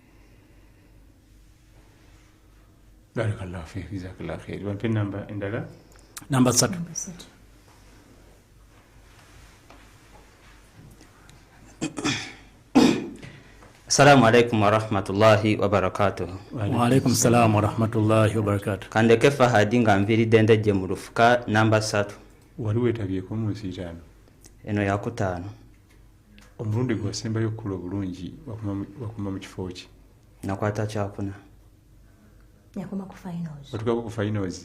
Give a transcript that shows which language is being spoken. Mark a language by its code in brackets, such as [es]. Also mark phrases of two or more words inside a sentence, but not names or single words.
[ar] بارك الله فيك جزاك الله خير وين النمبر عندك [lg] namba 3 [ar] السلام عليكم ورحمة الله وبركاته. وعليكم السلام ورحمة الله وبركاته. [lg] Kandeke Fahadi nga nviridde ndejje mu lufuka namba 3. Wali wetabyeko mu nsi 5. Eno ya 5. Omulundi gwasembayo okula obulungi wakuma mu kifo ki? Nakwata kyakuna. Yakoma ku finals. Watuka ku finals?